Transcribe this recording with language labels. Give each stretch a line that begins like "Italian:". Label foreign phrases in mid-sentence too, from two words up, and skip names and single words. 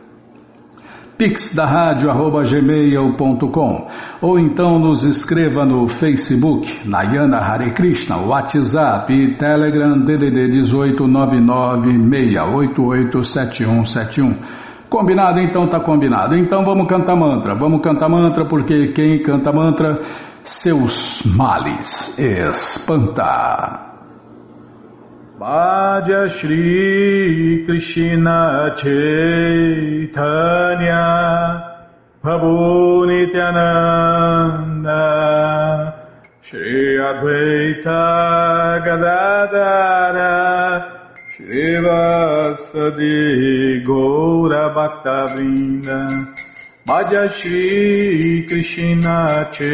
Portuguese: pix@gmail.com ou então nos escreva no Facebook, Nayana Hare Krishna, WhatsApp e Telegram DDD 18 996887171. Combinado? Então tá combinado. Então vamos cantar mantra, porque quem canta mantra, seus males espanta.
Sanskrit: भज श्री कृष्ण चैतन्य प्रभु नित्यानन्द श्री अद्वैत गदाधर श्री वासादि गौर भक्तवृन्द भज श्री कृष्ण